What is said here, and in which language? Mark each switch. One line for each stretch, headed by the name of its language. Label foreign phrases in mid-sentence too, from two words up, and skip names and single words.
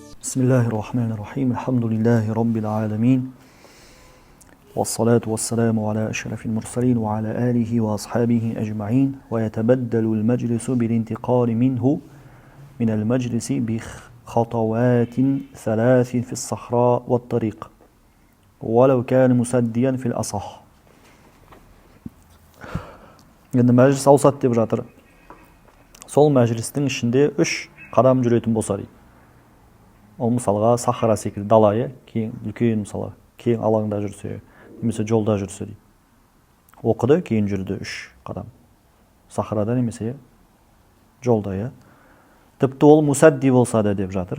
Arabic: بسم الله الرحمن الرحيم الحمد لله رب العالمين والصلاة والسلام على أشرف المرسلين وعلى آله وأصحابه أجمعين ويتبدل المجلس بالانتقال منه من المجلس بخطوات ثلاث في الصحراء والطريق ولو كان مسديا في الأصح.
Kazakh: Енді мәжіліс аусат деп жатыр. Сол мәжілістің ішінде 3 қадам жүретін болса дейді. Ол мысалға сахара секілді дала, кең үлкен мысалы, кең алаңда жүрсе, немесе жолда жүрсе дейді. Оқыды, кейін жүрді 3 қадам. Сахарада немесе жолда, Тіпті ол мусадди болса да деп жатыр.